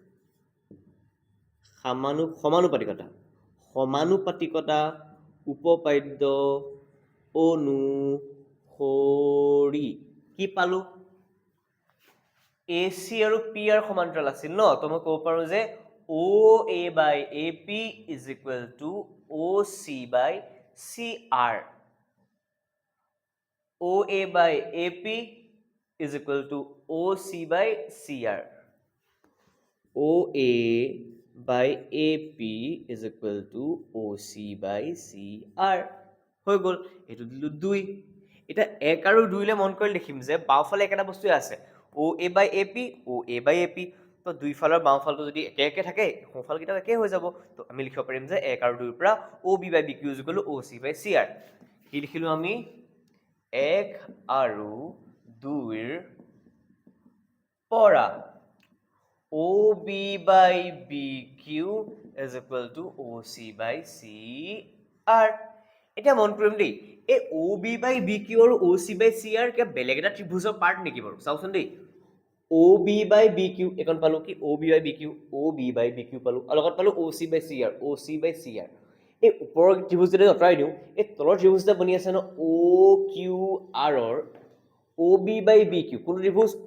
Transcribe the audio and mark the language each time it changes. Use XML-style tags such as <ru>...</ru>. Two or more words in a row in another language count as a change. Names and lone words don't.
<as>সমানুপাতিকতা উপপাদ্য অনুসৰি কি পালো AC আৰু PR সমান্তৰাল আছিল ন তো মই ক'ব পাৰো যে</as> <en>OA by AP is equal to OC by CR</en> <as>OA by AP is equal to OC by CR</as> <en>OA by AP is equal to OC by CR</en> <as>হৈ গ'ল এইটো দিলো 2 এটা 1 আৰু 2 লে মন কৰি লিখিম যে বাওফালে একটা বস্তুই আছে</as> <en>OA by AP OA by AP</en> <as>তো দুই ফালৰ বাওফালটো যদি একে থাকে সোঁফাল কিটা একে হৈ যাব তো আমি লিখিব পাৰিম যে 1 আৰু 2 ৰ পৰা</as> <en>OB by BQ is equal to OC by CR</en> <as>কি লিখিলো আমি 1 আৰু 2 ৰ পৰা</as> <en>OB by BQ is equal to OC by CR</en> <as>এটা মন কৰিম দেই এই OB</as> <en>by BQ</en> <as>আৰু</as> <en>OC by CR</en> <as>কে বেলেগ এটা ত্ৰিভুজৰ পাৰ্ট নেকি বাৰু চাওচোন দেই</as> <en>OB by BQ</en> <as>এখন পালো কি</as> <en>OB by BQ</en> <as>পালো আৰু লগত পালো OC by CR এই ওপৰৰ ত্ৰিভুজটো আঁতৰাই দিও এই তলৰ ত্ৰিভুজটা বনি আছে ন OQR ৰ</as> <en>OB by BQ</en> <as>কোন ত্ৰিভুজ</as>